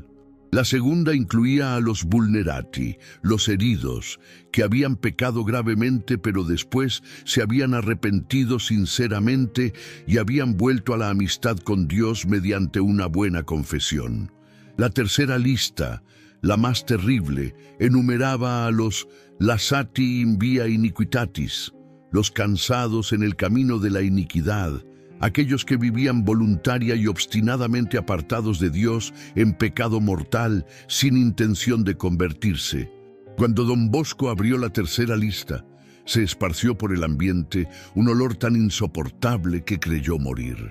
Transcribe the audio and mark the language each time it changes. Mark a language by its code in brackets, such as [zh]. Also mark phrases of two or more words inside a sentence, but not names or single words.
[es] La segunda incluía a los vulnerati, los heridos, que habían pecado gravemente pero después se habían arrepentido sinceramente y habían vuelto a la amistad con Dios mediante una buena confesión. La tercera lista, la más terrible, enumeraba a los [la] lasati in via iniquitatis, [es] los cansados en el camino de la iniquidad, aquellos que vivían voluntaria y obstinadamente apartados de Dios en pecado mortal, sin intención de convertirse. Cuando Don Bosco abrió la tercera lista, se esparció por el ambiente un olor tan insoportable que creyó morir.